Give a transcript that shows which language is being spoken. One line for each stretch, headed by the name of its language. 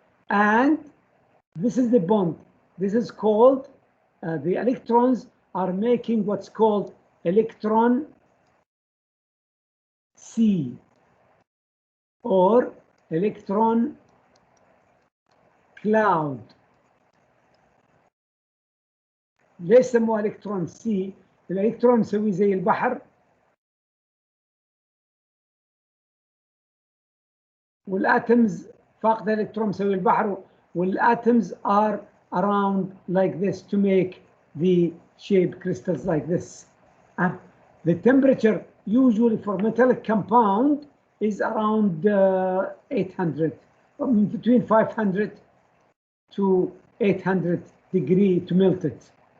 English: And this is the bond. This is called, the electrons are making what's called electron C or electron cloud.
Arabic: ليش سموها الكترون سي؟ الالكترون مسوي زي البحر والاتمز فاقده الكترون مسوي البحر وال
English: atoms are around like this
Arabic: to make the shape crystals like this.
English: And the temperature usually for metallic compound is around 800, between 500 to 800 degree to melt it.